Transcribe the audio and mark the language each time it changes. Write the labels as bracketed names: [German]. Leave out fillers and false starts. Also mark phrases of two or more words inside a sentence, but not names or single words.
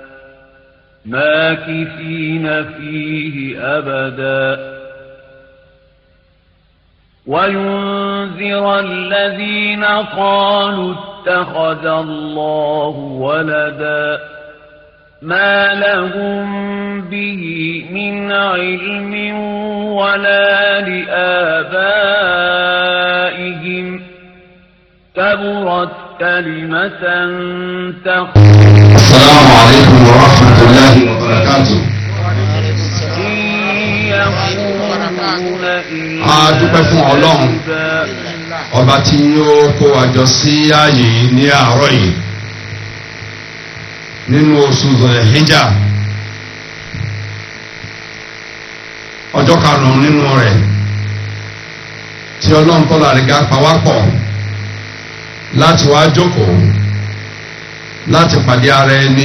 [Arabic] ماكثين فيه أبدا وينذر الذين قالوا اتخذ الله ولدا ما لهم به من علم ولا لآبائهم كبرت كلمة تخرج. السلام عليكم ورحمة الله وبركاته. [Yoruba] A dúpẹ́ fún Ọlọ́run ọba tí ó kó wa jọ sí ààyè ní àárọ̀ yìí nínú oṣù Dhul-Hijjah ọjọ́ karùn-ún nínú rẹ̀ tí Ọlọ́run tọ́lá rẹ̀ ga pawápọ̀ láti wá jókòó láti pàdé ara ẹni